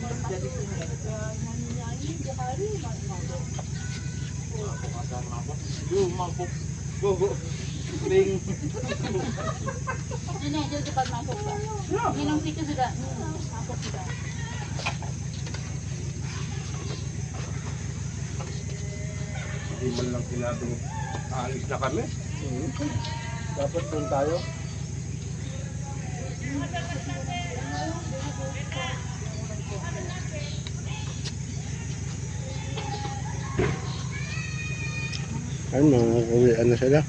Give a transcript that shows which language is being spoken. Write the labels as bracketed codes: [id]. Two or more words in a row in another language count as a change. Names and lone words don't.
[id] Ini aja cepat masuk Pak. Minum sedikit sudah. Masuk sudah. [tl] Hindi man lang sinabing aalis na kami. Dapat doon tayo. Ayun, nag-uwian na sila.